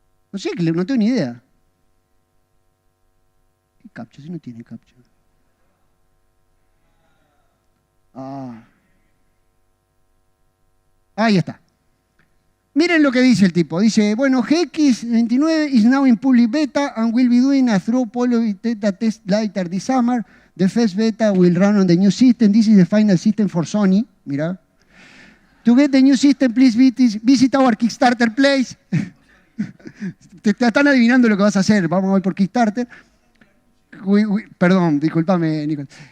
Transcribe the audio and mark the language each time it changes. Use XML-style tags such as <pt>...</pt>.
<es>No sé, no tengo ni idea. ¿Qué captcha? Si no tiene captcha. Ahí está. Miren lo que dice el tipo. Dice, bueno,</es> <en>GX29 is now in public beta and will be doing a through poly beta test later this summer. The first beta will run on the new system. This is the final system for Sony.</en> <es>Mira.</es> <en>To get the new system, please visit our Kickstarter place.</en> <es>Te están adivinando lo que vas a hacer. Vamos a ir por Kickstarter. Perdón, discúlpame, Nicolás.</es>